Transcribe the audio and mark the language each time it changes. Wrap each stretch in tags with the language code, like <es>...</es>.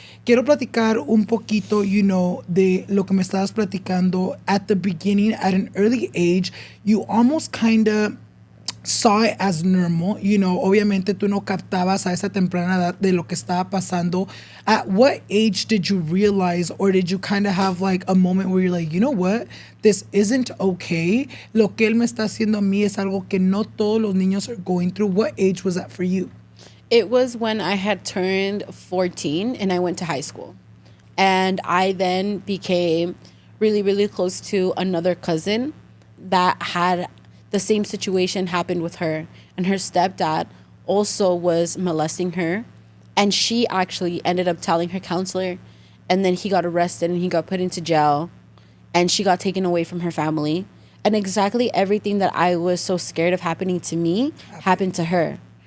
<es>Quiero platicar un poquito, de lo que me estabas platicando</es> <en>at the beginning, at an early age. You almost kind of saw it as normal,</en> <es>obviamente tú no captabas a esa temprana edad de lo que estaba pasando.</es> <en>At what age did you realize, or did you kind of have like a moment where you're like, you know what, this isn't okay?</en> <es>Lo que él me está haciendo a mí es algo que no todos los niños</es> <en>are going through. What age was that for you? It was when I had turned 14 and I went to high school. And I then became really, really close to another cousin that had the same situation happened with her, and her stepdad also was molesting her, and she actually ended up telling her counselor, and then he got arrested and he got put into jail, and she got taken away from her family, and exactly everything that I was so scared of happening to me happened to her.</en>